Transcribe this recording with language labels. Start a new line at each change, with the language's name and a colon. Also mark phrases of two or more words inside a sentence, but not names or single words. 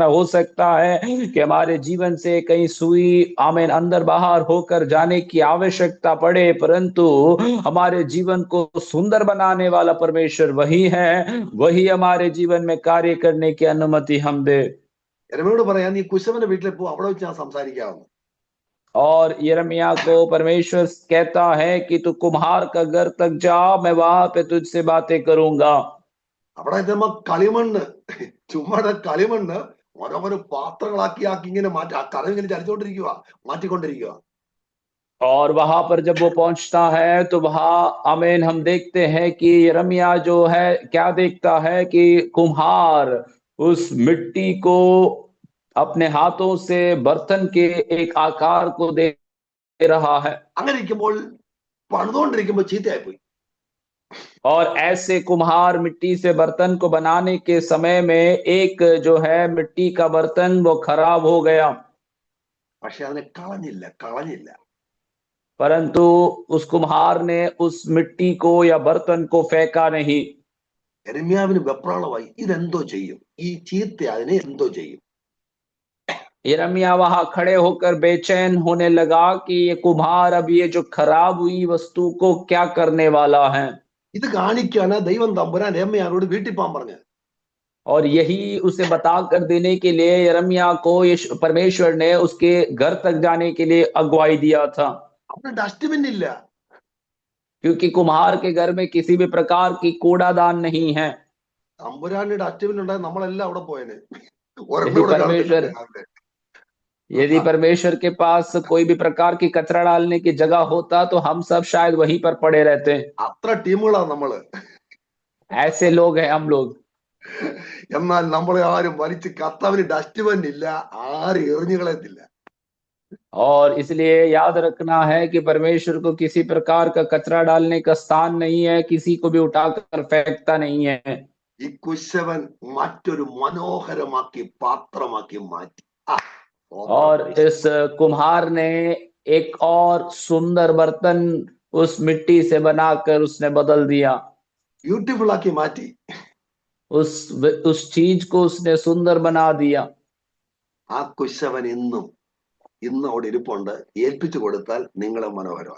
Hindi: हो सकता है कि हमारे जीवन से कहीं सुई आमीन अंदर बाहर होकर जाने की आवश्यकता पड़े, परंतु हमारे जीवन को सुंदर बनाने वाला परमेश्वर वही है, वही हमारे जीवन में कार्य करने की अनुमति हम दे।
Malayalam: യരമ്യാവോട് പറയാം, നീ കുശവന്റെ വീട്ടിൽ പോ, അവിടെ വെച്ച് ഞാൻ സംസാരിക്കാവുന്നു.
Hindi: और यिर्मयाह को परमेश्वर कहता है कि तू कुम्हार का घर तक जा, मैं वहां पे तुझसे बातें करूंगा।
Malayalam: അവിടെ ചെല്ലുമ്പോ കളിമണ്ണ്, ചുമ്മാടെ കളിമണ്ണ് ഓരോരോ പാത്രങ്ങളാക്കി ഇങ്ങനെ മാറ്റി ആ കഥ ഇങ്ങനെ ചലിച്ചോണ്ടിരിക്കുക, മാറ്റിക്കൊണ്ടിരിക്കുക.
Hindi: और वहां पर जब वो पहुंचता है तो वहां आमीन हम देखते हैं कि यिर्मयाह जो है क्या देखता है कि कुम्हार उस मिट्टी को अपने हाथों से बर्तन के एक आकार को दे रहा है।
Malayalam: അങ്ങനെ ഇരിക്കുമ്പോൾ പണിതുകൊണ്ടിരിക്കുമ്പോൾ ചീത്തയായി പോയി.
Hindi: और ऐसे कुम्हार मिट्टी से बर्तन को बनाने के समय में एक जो है मिट्टी का बर्तन वो खराब हो गया,
Malayalam: പക്ഷെ അതിനെ കളഞ്ഞില്ല.
Hindi: परंतु उस कुम्हार ने उस मिट्टी को या बर्तन को फेंका नहीं।
Malayalam: യരമ്യാവിന് വെപ്രാളമായി, ഇതെന്തോ ചെയ്യും, ഈ ചീത്ത അതിനെ എന്തോ ചെയ്യും.
Hindi: यिर्मयाह वहां खड़े होकर बेचैन होने लगा कि ये कुम्हार अब ये जो खराब हुई वस्तु को क्या करने वाला है।
Malayalam: ഇത് കാണിക്കാണ് ദൈവം തമ്പുരാൻ യരമ്യാവിനോട് വീട്ടിൽ പോകാൻ പറഞ്ഞു.
Hindi: और यही उसे बता कर देने के लिए यिर्मयाह को परमेश्वर ने उसके घर तक जाने के लिए अगुवाई दिया था।
Malayalam: അവിടെ ഡസ്റ്റ്ബിൻ ഇല്ല.
Hindi: क्योंकि कुम्हार के घर में किसी भी प्रकार की कूड़ादान नहीं है।
Malayalam: തമ്പുരാന്റെ ഡസ്റ്റ്ബിൻ ഉണ്ടായി നമ്മളെല്ലാം അവിടെ പോയേനെ.
Hindi: यदि परमेश्वर के पास कोई भी प्रकार की कचरा डालने की जगह होता तो हम सब शायद वहीं पर पड़े रहते।
Malayalam: അത്ര ടീമുകളാണ് നമ്മള്.
Hindi: ऐसे लोग हैं हम लोग।
Malayalam: എന്നാൽ നമ്മളെ ആരും വലിച്ച് കർത്താവിന് ഡസ്റ്റ്ബിൻ ഇല്ല, ആരും എറിഞ്ഞു കളയത്തില്ല.
Hindi: और इसलिए याद रखना है कि परमेश्वर को किसी प्रकार का कचरा डालने का स्थान नहीं है, किसी को भी उठाकर फेंकता नहीं है।
Malayalam: ഈ കുശവൻ മറ്റൊരു മനോഹരമാക്കി പാത്രമാക്കി മാറ്റി.
Hindi: और इस कुम्हार ने एक और सुंदर बर्तन उस मिट्टी से बनाकर उसने बदल दिया।
Malayalam: ബ്യൂട്ടിഫുൾ ആക്കി മാറ്റി.
Hindi: उस चीज को उसने सुंदर बना दिया।
Malayalam: ആ കുശവൻ ഇന്നും അവിടെ ഇരിപ്പുണ്ട്, ഏൽപ്പിച്ചു കൊടുത്താൽ നിങ്ങളെ മനോഹരമാക്കും.